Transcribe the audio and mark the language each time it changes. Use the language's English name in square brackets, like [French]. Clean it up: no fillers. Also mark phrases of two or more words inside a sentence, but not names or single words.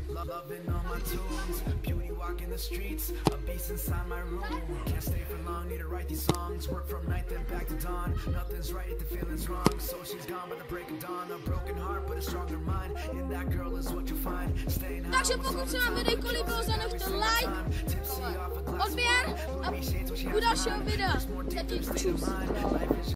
[English] Loving all my tunes. Beauty walking the streets. A beast inside my room. Can't stay for long, need to write these songs. Work from night then back to dawn. Nothing's right if the feeling's wrong. So she's gone by the break of dawn. A broken heart but a stronger mind. In that girl is what you'll find. Staying high. [Czech] Takže pokud se vám videjko líbilo, zanechte like, odběr a u dalšího videa. Zatím čus.